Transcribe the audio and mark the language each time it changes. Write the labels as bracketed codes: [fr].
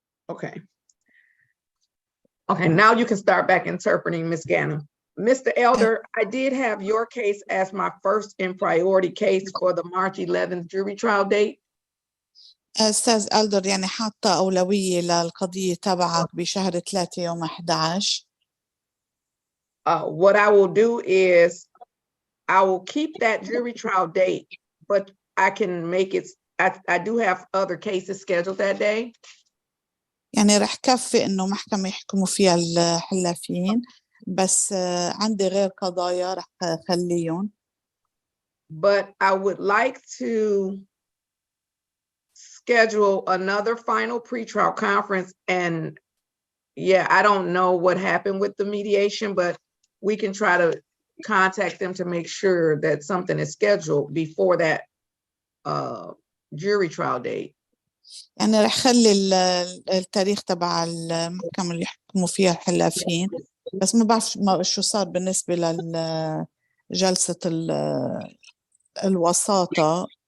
[en] Okay. Okay, now you can start back interpreting, Ms. Gannon. Mr. Elder, I did have your case as my first in priority case for the March 11th jury trial date. [ar] أستاذ ألدر يعني حاطة أولوية للقضية تبعك بشهر 3 يوم 11. [en] What I will do is I will keep that jury trial date, but I can make it, I do have other cases scheduled that day. [ar] يعني رح كفي إنه محكمة يحكموا فيها الحلافين بس عندي غير قضايا رح خليهم. [en] But I would like to schedule another final pretrial conference and yeah, I don't know what happened with the mediation, but we can try to contact them to make sure that something is scheduled before that jury trial date. [ar] يعني رح خلي التاريخ تبع المحكمة اللي يحكموا فيها الحلافين، بس ما بعرف شو صار بالنسبة لجلسة الوساطة.